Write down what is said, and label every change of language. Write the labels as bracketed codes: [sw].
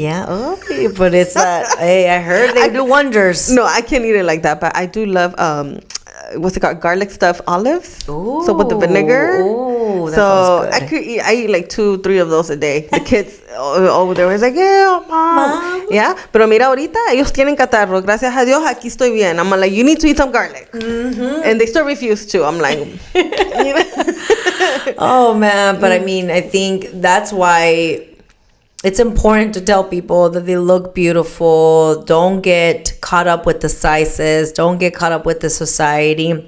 [en] Yeah, okay, but it's hey, I heard they do wonders. No, I can't eat it like that, but I do love what's it called, garlic stuffed olives. Ooh. So with the vinegar. Ooh, that so sounds good. I eat like 2-3 of those a day. The kids over there was like, yeah, mom. [es] Yeah, pero mira, ahorita ellos tienen catarro. Gracias a Dios, aquí estoy bien. [en] I'm like, you need to eat some garlic. And they still refuse to. I'm like, you know? Oh man, but I mean, I think that's why it's important to tell people that they look beautiful. Don't get caught up with the sizes. Don't get caught up with the society.